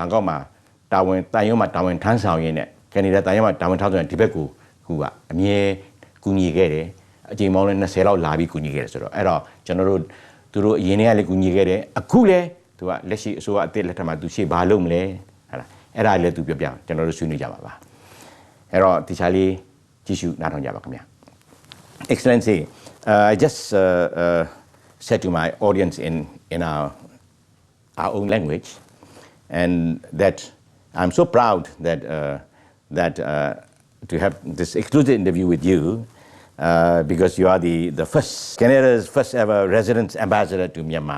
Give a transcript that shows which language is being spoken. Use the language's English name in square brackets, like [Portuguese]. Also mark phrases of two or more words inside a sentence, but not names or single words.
[Burmese] န်ကောက်မှာတာဝန်တိုင်ရုံးမှာတာဝန်ထမ်းဆောင်ရင်းနဲ့ကနေဒါတိုင်ရုံးမှာတာဝန်ထမ်းဆောင်ရင်ဒီဘက်ကိုခုကအမြဲကူညီခဲ့တယ်အချိန်ပေါင်းလဲ 20လောက်လာပြီးကူညီခဲ့တယ်ဆိုတော့အဲ့တော့ကျွန်တော်တို့သူတို့အရင်ကလည်းကူညီခဲ့တယ်အခုလဲသူက လက်ရှိအစိုးရအသစ်လက်ထက်မှာသူရှေ့ဘာလုပ်မလဲဟာလားအဲ့ဒါလည်းသူပြောပြကျွန်တော်တို့ဆွေးနွေးကြပါပါအဲ့တော့ဒီချာလေးကြည့်ရှုနားထောင်ကြပါခင်ဗျာ [English] Excellency I just said to my audience in our own language and that I'm so proud that to have this exclusive interview with you because you are the first Canada's first ever resident ambassador to Myanmar.